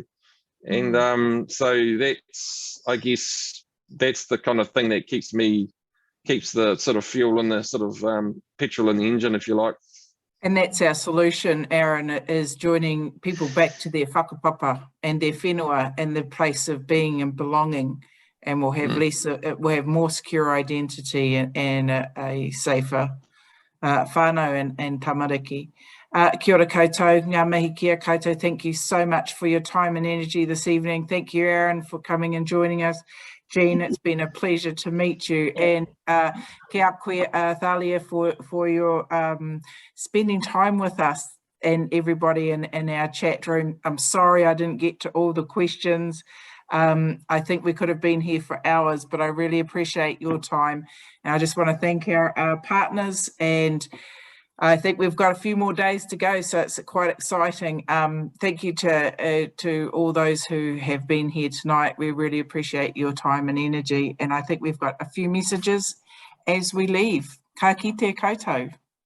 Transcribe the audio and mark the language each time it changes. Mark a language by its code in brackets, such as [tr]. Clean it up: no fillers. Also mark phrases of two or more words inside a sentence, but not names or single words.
[en] And so that's, I guess, that's the kind of thing that keeps the sort of fuel and the sort of petrol in the engine, if you like. And that's our solution, Aaron, is joining people back to their whakapapa and their whenua and the place of being and belonging. And we'll have we'll have more secure identity and a safer whānau and tamariki. [mi] Kia ora koutou, ngā mihi kia koutou. [en] Thank you so much for your time and energy this evening. Thank you, Aaron, for coming and joining us. Jean, it's been a pleasure to meet you, and [mi] kia koe, [en] Thalia, for your spending time with us and everybody in our chat room. I'm sorry I didn't get to all the questions. I think we could have been here for hours, but I really appreciate your time. And I just want to thank our partners, and I think we've got a few more days to go, so it's quite exciting. Thank you to all those who have been here tonight. We really appreciate your time and energy, and I think we've got a few messages as we leave. [mi] Ka kite koutou.